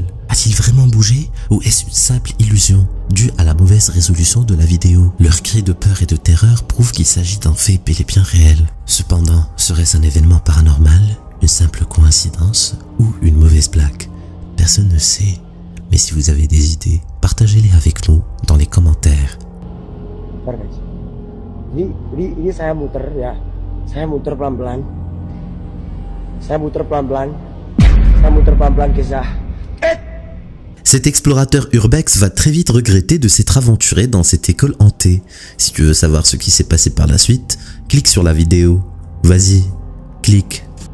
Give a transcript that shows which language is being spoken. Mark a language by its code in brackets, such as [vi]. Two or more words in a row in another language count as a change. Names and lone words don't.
[fr] A-t-il vraiment bougé ou est-ce une simple illusion due à la mauvaise résolution de la vidéo? Leurs cris de peur et de terreur prouvent qu'il s'agit d'un fait bel et bien réel. Cependant, serait-ce un événement paranormal, une simple coïncidence ou une mauvaise blague? Personne ne sait. Mais si vous avez des idées, partagez-les avec nous dans les commentaires. [id] Ini saya muter ya. Saya muter pelan-pelan. Saya muter pelan-pelan. Saya muter pelan-pelan kisah. [fr] Cet explorateur urbex va très vite regretter de s'être aventuré dans cette école hantée. Si tu veux savoir ce qui s'est passé par la suite, clique sur la vidéo. Vas-y, clique.